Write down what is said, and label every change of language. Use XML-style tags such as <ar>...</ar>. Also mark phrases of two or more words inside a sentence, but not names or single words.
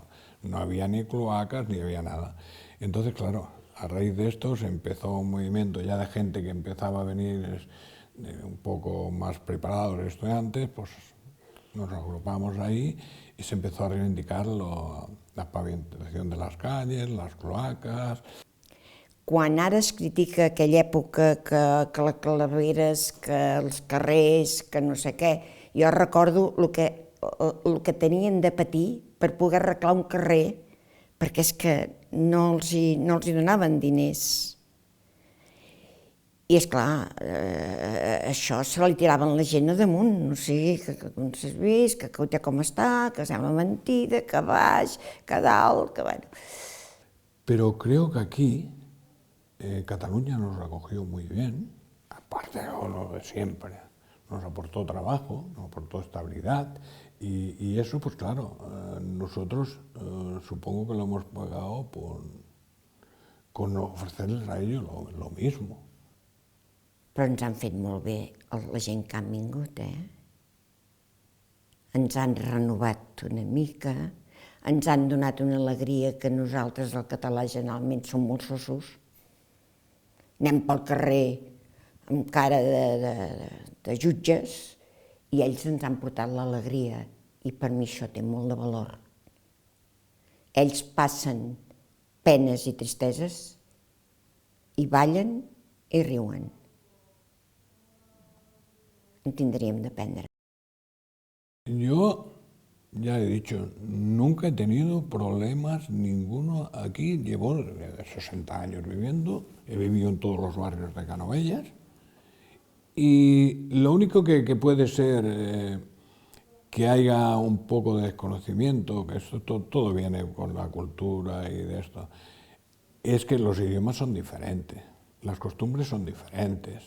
<es>No había ni cloacas ni había nada. Entonces, claro, a raíz de esto se empezó un movimiento ya de gente que empezaba a venir un poco más preparados, estudiantes, pues nos agrupamos ahí y se empezó a reivindicar la pavimentación de las calles, las cloacas.</es> <ca>Quan ara es critica aquella època que les calaveres, que els carrers, que no sé què, jo recordo el que tenien de patir per poder arreglar un carrer, perquè és que no els hi donaven diners. I esclar, això se li tiraven la gent a damunt, o sigui, que no s'has vist, que com està, que sembla mentida, que baix, que dalt, que bueno.</ca> <es>Pero creo que aquí Cataluña nos acogió muy bien, aparte de lo de siempre. Nos aportó trabajo, nos aportó estabilidad y eso, pues claro, nosotros supongo que lo hemos pagado con ofrecerles a ellos lo mismo.</es> <ca>Però ens han fet molt bé la gent que han vingut, Ens han renovat una mica, ens han donat una alegria que nosaltres, el català, generalment som molt sossos. Anem pel carrer amb cara de jutges i ells ens han portat l'alegria i per mi això té molt de valor. Ells passen penes i tristeses i ballen i riuen. En tindríem d'aprendre.</ca> <es>Yo ya he dicho, nunca he tenido problemas ninguno aquí. Llevo 60 años viviendo, he vivido en todos los barrios de Canovelles y lo único que puede ser que haya un poco de desconocimiento, que esto todo viene con la cultura y de esto, es que los idiomas son diferentes, las costumbres son diferentes.</es>